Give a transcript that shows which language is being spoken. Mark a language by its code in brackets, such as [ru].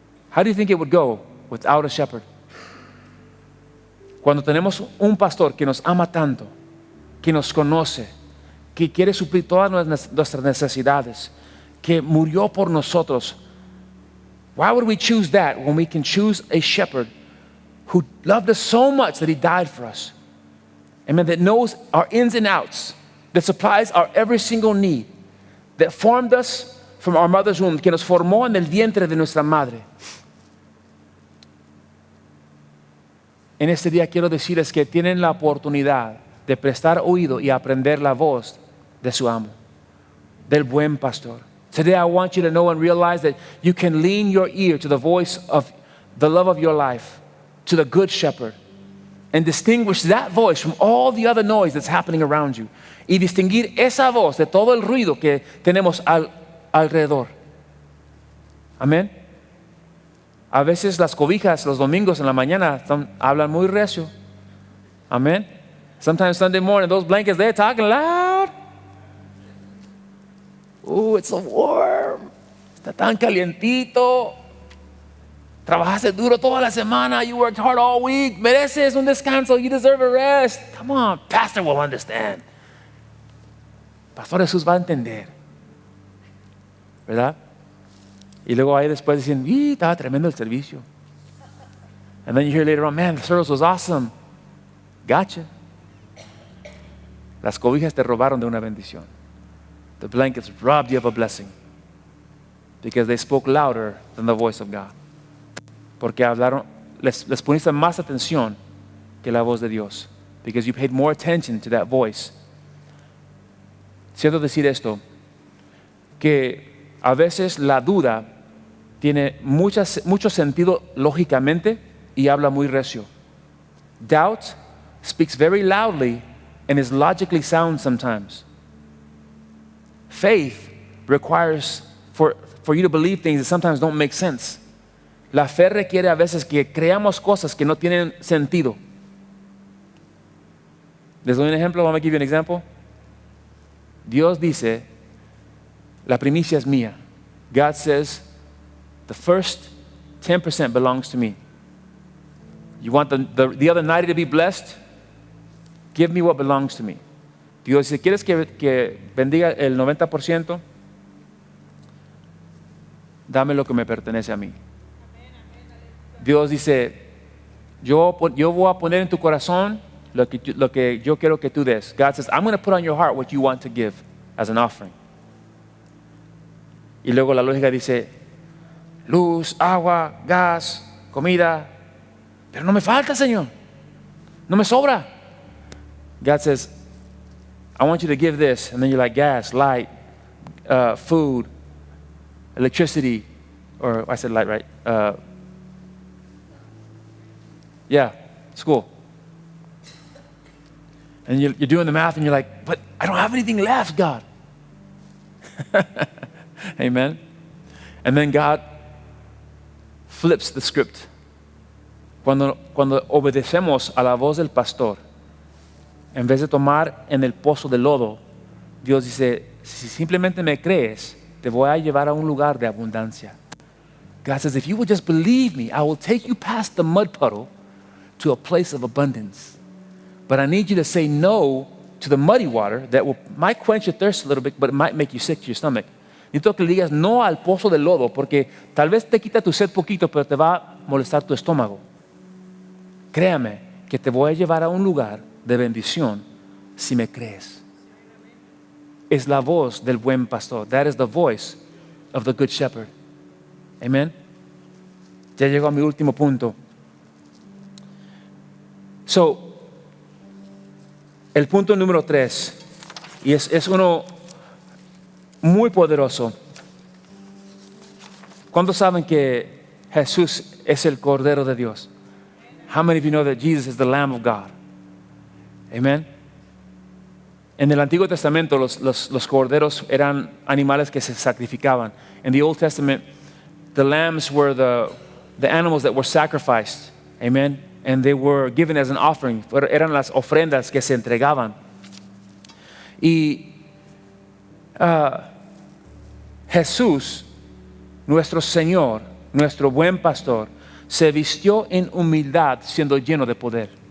[en] How do you think it would go without a shepherd? [es] Cuando tenemos un pastor que nos ama tanto, que nos conoce, que quiere suplir todas nuestras necesidades, que murió por nosotros. [en] Why would we choose that when we can choose a shepherd who loved us so much that he died for us? Amen. That knows our ins and outs, that supplies our every single need, that formed us from our mother's womb, [es] que nos formó en el vientre de nuestra madre. En este día quiero decirles que tienen la oportunidad de prestar oído y aprender la voz de su amo, del buen pastor. [en] Today I want you to know and realize that you can lean your ear to the voice of the love of your life, to the good shepherd, and distinguish that voice from all the other noise that's happening around you. [es] Y distinguir esa voz de todo el ruido que tenemos alrededor. Amén. A veces las cobijas los domingos en la mañana hablan muy recio. Amén. [en] Sometimes Sunday morning, those blankets, they're talking loud. Ooh, it's so warm. [es] Está tan calientito. Trabajaste duro toda la semana. [en] You worked hard all week. [es] Mereces un descanso. [en] You deserve a rest. Come on, Pastor will understand. [es] Pastor Jesús va a entender. ¿Verdad? Y luego ahí después dicen, estaba tremendo el servicio. [en] And then you hear later on, man, the service was awesome. Gotcha. [es] Las cobijas te robaron de una bendición. [en] The blankets robbed you of a blessing because they spoke louder than the voice of God. [es] Porque hablaron, les pusiste más atención que la voz de Dios. [en] Because you paid more attention to that voice. [es] Siento decir esto, que a veces la duda tiene mucho sentido lógicamente y habla muy recio. [en] Doubt speaks very loudly and is logically sound sometimes. Faith requires for you to believe things that sometimes don't make sense. [es] La fe requiere a veces que creamos cosas que no tienen sentido. Les doy un ejemplo. [en] Let me give you an example. [es] Dios dice, la primicia es mía. [en] God says, the first 10% belongs to me. You want the other 90 to be blessed? Give me what belongs to me. [es] Dios dice, ¿quieres que bendiga el 90%? Dame lo que me pertenece a mí. Dios dice, yo voy a poner en tu corazón lo que yo quiero que tú des. [en] God says, I'm going to put on your heart what you want to give as an offering. [es] Y luego la lógica dice, luz, agua, gas, comida, pero no me falta, Señor. No me sobra. [en] God says, I want you to give this. And then you're like, gas, light, food, electricity, or I said light, right? Yeah, school. And you're doing the math and you're like, but I don't have anything left, God. Amen. And then God flips the script. [es] Cuando obedecemos a la voz del pastor, en vez de tomar en el pozo de lodo, Dios dice, si simplemente me crees, te voy a llevar a un lugar de abundancia. [en] God says, if you will just believe me, I will take you past the mud puddle to a place of abundance. But I need you to say no to the muddy water that might quench your thirst a little bit, but it might make you sick to your stomach. [es] Necesito que le digas no al pozo del lodo, porque tal vez te quita tu sed poquito, pero te va a molestar tu estómago. Créame que te voy a llevar a un lugar de bendición si me crees. Es la voz del buen pastor. [en] That is the voice of the good shepherd. Amen. [es] Ya llego a mi último punto. So, el punto número 3, y es uno muy poderoso. ¿Cuántos saben que Jesús es el Cordero de Dios? [en] How many of you know that Jesus is the Lamb of God? Amen. [es] En el Antiguo Testamento los corderos eran animales que se sacrificaban. [en] In the Old Testament, the lambs were the animals that were sacrificed. Amen. And they were given as an offering. [es] Eran las ofrendas que se entregaban. Y Jesús, nuestro Señor, nuestro buen pastor, se vistió en humildad siendo lleno de poder.